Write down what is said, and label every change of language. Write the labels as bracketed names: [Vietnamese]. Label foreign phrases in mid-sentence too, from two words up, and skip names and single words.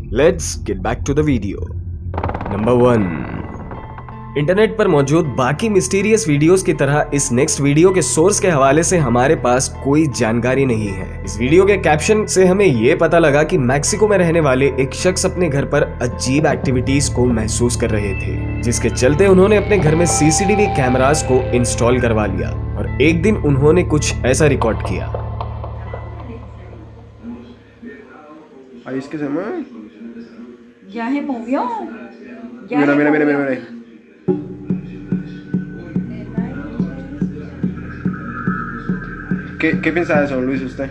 [English] let's get back to the video. [Hindi] नंबर 1, इंटरनेट पर मौजूद बाकी [English] mysterious videos [Hindi] की तरह इस [English] next video [Hindi] के सोर्स के हवाले से हमारे पास कोई जानकारी नहीं है। इस वीडियो के कैप्शन से हमें यह पता लगा कि मैक्सिको में रहने वाले एक शख्स अपने घर पर अजीब एक्टिविटीज को महसूस कर रहे थे, जिसके चलते उन्होंने अपने घर में [English] CCTV cameras [Hindi] को इंस्टॉल करवा लिया और एक दिन उन्होंने कुछ ऐसा रिकॉर्ड किया। [Spanish] Ahí es que se mueve. Ya se movió. Ya Mira, se mira, mira, movió. mira, mira. ¿Qué piensa de eso, Luis, usted?